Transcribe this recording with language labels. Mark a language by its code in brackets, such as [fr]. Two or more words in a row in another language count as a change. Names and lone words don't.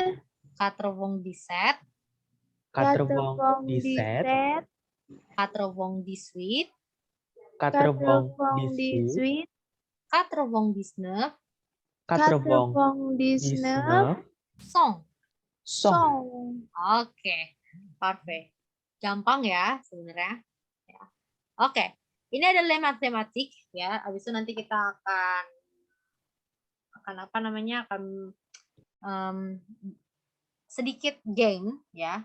[fr] 97, quatre-vingt-dix-sept, 98, quatre-vingt-dix-huit, 99, quatre-vingt-dix-neuf, 100. cent. [id] Oke, perfect. Gampang ya sebenarnya. Ya. Oke, ini ada tematik ya. Habis itu nanti kita akan apa namanya akan sedikit game ya.